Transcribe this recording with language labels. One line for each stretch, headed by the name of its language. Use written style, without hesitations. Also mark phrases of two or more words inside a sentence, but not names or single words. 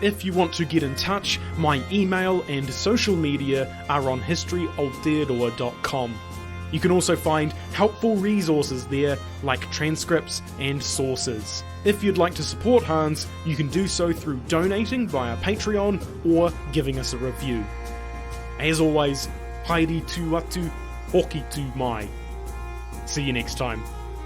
English: If you want to get in touch, my email and social media are on historyaotearoa.com. You can also find helpful resources there, like transcripts and sources. If you'd like to support Hans, you can do so through donating via Patreon or giving us a review. As always,
Māori: haere tu atu, hoki tu mai.
English: See you next time.